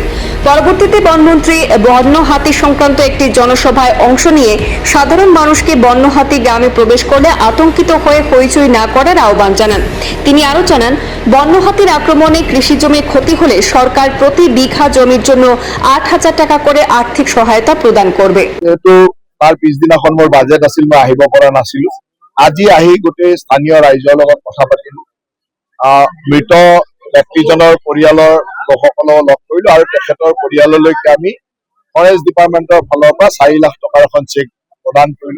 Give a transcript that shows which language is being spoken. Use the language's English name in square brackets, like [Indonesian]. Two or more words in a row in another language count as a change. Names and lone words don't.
[Bangla] পরবর্তীতে বনমন্ত্রী বন্য হাতি সংক্রান্ত একটি জনসভায় অংশ নিয়ে সাধারণ মানুষকে বন্য হাতি গ্রামে প্রবেশ করলে আতঙ্কিত হয়ে হইচই না করার আহ্বান জানান। তিনি আরো জানান, বন্য হাতির আক্রমণে কৃষি জমি ক্ষতি হলে সরকার প্রতি বিঘা জমির জন্য 8,000 টাকা করে আর্থিক সহায়তা প্রদান করবে। [Assamese] তাৰ পিছদিনাখন মোৰ বাজেট আছিল, মই আহিব পৰা নাছিলো। আজি আহি গোটেই স্থানীয় ৰাইজৰ লগত কথা পাতিলো। মৃত ব্যক্তিজনৰ পৰিয়ালৰ লোকসকলক লগ কৰিলো আৰু তেখেতৰ পৰিয়াললৈকে আমি [English] forest department [Assamese] ফালৰ পৰা 4 লাখ টকাৰ এখন চেক প্ৰদান কৰিলো।